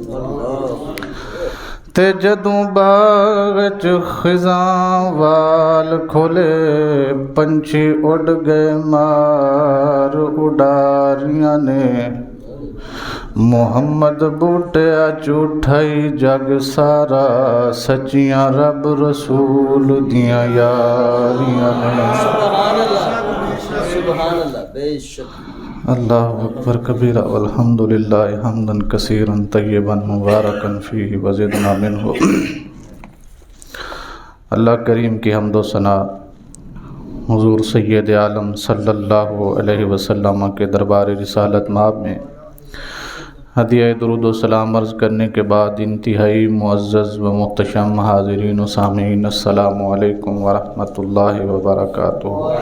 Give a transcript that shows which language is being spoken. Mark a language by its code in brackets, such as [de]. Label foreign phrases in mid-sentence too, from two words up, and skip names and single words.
[pa] تے جدوں باغ وچ خزاں وال کھولے پنچھی اڑ گئے مار اڈاریاں نے. محمد بوٹیا جھوٹائی جگ سارا سچیاں رب رسول دیاں یاریاں نے. [ar] سبحان اللہ، [ur] بے شک۔ [ar] اللہ اکبر کبیرہ والحمد للہ حمدا کثیرا طیبا مبارکا فیہ وزدنا منہ۔ [ur] اللہ کریم کی حمد و ثنا حضور سید عالم صلی اللہ علیہ وسلم کے دربار رسالت مآب میں ہدیہ درود و سلام عرض کرنے کے بعد انتہائی معزز و محتشم حاضرین و سامعین، [ar] السلام علیکم ورحمۃ اللہ وبرکاتہ۔